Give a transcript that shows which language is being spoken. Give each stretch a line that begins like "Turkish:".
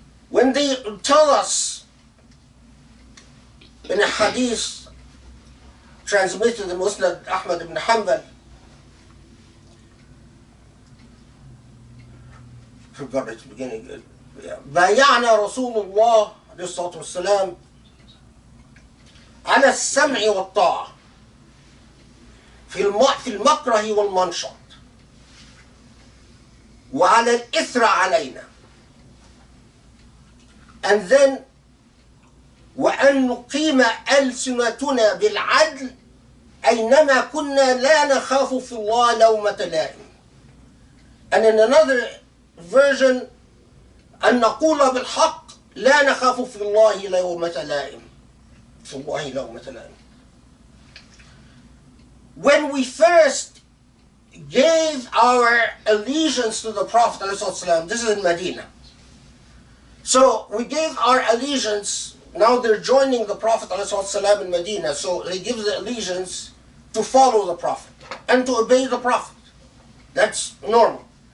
English: When they tell us in a hadith transmitted in Musnad Ahmad ibn Hanbal, forgot at the beginning,
Arabic: بايعنا رسول الله عليه الصلاة والسلام على السمع والطاعة في المكره والمنشط وعلى الإثر علينا.
English: And then
Arabic: وأن نقيم ألسنتنا بالعدل أينما كنا لا نخاف في الله لومة لائم.
English: And in another version
Arabic: أن نقول بالحق لا نخاف في الله لومة لائم. في الله لومة لائم.
English: When we first gave our allegiance to the Prophet ﷺ, this is in Medina. So we gave our allegiance, now they're joining the Prophet ﷺ in Medina, so they give the allegiance to follow the Prophet and to obey the Prophet. That's normal.